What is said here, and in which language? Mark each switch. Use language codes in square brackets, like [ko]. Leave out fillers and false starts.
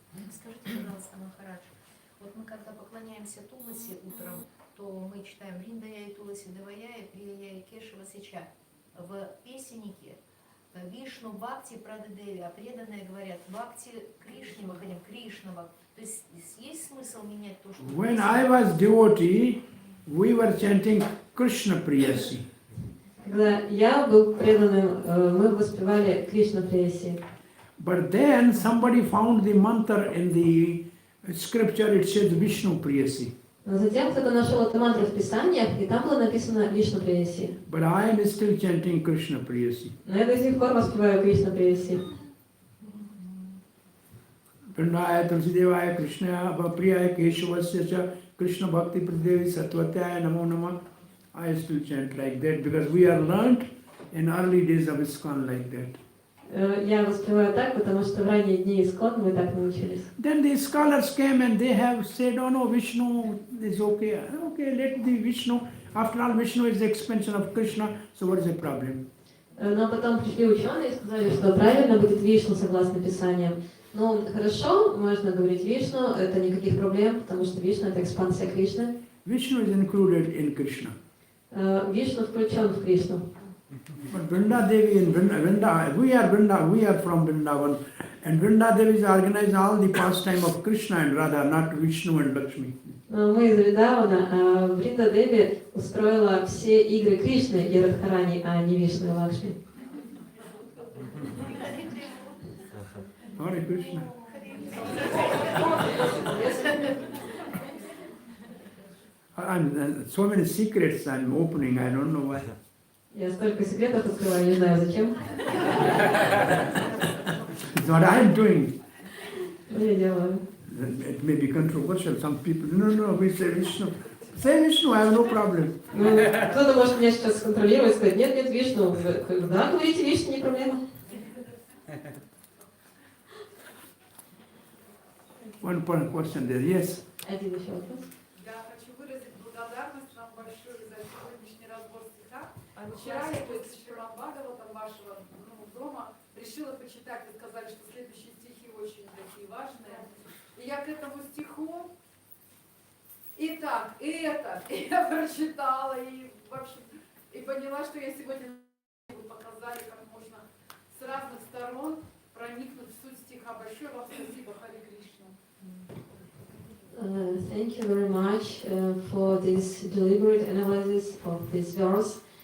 [ru] Скажите, пожалуйста, Махарадж, вот мы когда поклоняемся Туласи утром, то мы читаем Вриндая и Туласи Девая и Прия и Кешева Сича. В песеннике Вишну Бхакти Прададеви, а преданные говорят Бхакти Кришне, мы ходим Кришнава. То есть есть смысл менять то, что... [en] When I was devotee, we were chanting Krishna Priyasi. [ru] Когда я был преданным, мы воспевали Кришна Преяси. [en] But then somebody found the mantra in the scripture, it says Vishnu Priyasi. [ru] Но затем кто-то нашел эту мантру в Писаниях, и там было написано Вишну Преяси. [en] But I am still chanting Krishna Priyasi. [ru] Но я до сих пор воспеваю Кришна Преяси. [sa] Vrindaya Tulsidevaya Krishna Priyaya Keshuvasya Krishna Bhakti Pradevi Satvataya Namo Namah. [en] I still chant like that because we are learnt in early days of ISKCON like that. [ru] Я воспеваю так, потому что в ранние дни ISKCON мы так научились. [en] Then the scholars came and they have said, oh no, Vishnu is okay. Okay, let the Vishnu. After all, Vishnu is the expansion of Krishna, so what is the problem? [ru] Но потом пришли ученые и сказали, что правильно будет Вишну согласно Писаниям. Ну, хорошо, можно говорить Вишну, это никаких проблем, потому что Вишну — это экспансия Кришны. [en] Vishnu is included in Krishna. [ru] Вишну включен в Кришну. [en] But Vrinda Devi in Vrinda, we are from Vrindavan, and Vrinda Devi is organized all the pastime of Krishna and Radha, not Vishnu and Lakshmi. [ru] Но мы из Вриндавана, а Вринда Деви устроила все игры Кришны и Радхарани, а не Вишну и Лакшми. [en] Hare Krishna. So many secrets I'm opening, I don't know why. [ru] Я столько секретов открываю, не знаю зачем. [en] It's what I'm doing. [ru] Но я делаю. [en] It may be controversial. Some people, no, we say Vishnu. Say Vishnu, I have no problem. [ru] Ну, кто-то может меня сейчас контролировать и сказать, нет, Вишну. Да, говорите Вишну, не проблема. [en] One point question there, yes. [ru] Один еще вопрос. Я хочу выразить благодарность вам большую за сегодняшний разбор стиха. Вчера я после Шримад-Бхагаватам вашего дома решила почитать. Вы сказали, что следующие стихи очень такие важные. И я к этому стиху и так, и это, и я прочитала, и вообще, и поняла, что я сегодня вы показали, как можно с разных сторон проникнуть в суть стиха. Большое вам спасибо, Харе Кришна. [en] Thank you very much for this deliberate analysis of this verse.